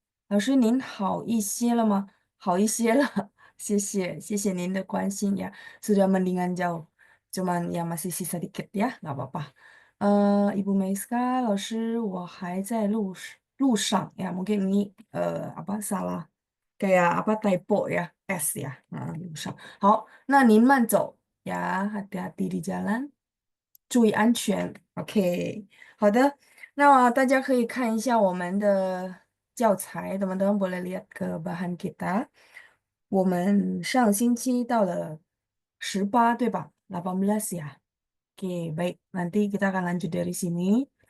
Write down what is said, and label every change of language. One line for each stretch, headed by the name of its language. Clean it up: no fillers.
Chinese: 下午好，老师班长，我在家。老师您好一些了吗？好一些了，谢谢，谢谢您的关心ya.
Indonesian: Sudah mendingan jauh. Cuman ya masih sisa dikit ya, nggak apa-apa.
Chinese: Ibu Meiska, 老师我还在路上 ya.
Indonesian: Mungkin ini apa salah kayak apa typo ya, S ya.
Chinese: Nah, 路上。好，那您慢走呀，
Indonesian: hati-hati di jalan.
Chinese: 注意安全。OK，好的。那大家可以看一下我们的教材，
Indonesian: teman-teman boleh lihat ke bahan kita.
Chinese: 我们上星期到了18，对吧？18 ya.
Indonesian: Oke, baik. Nanti kita akan lanjut dari sini.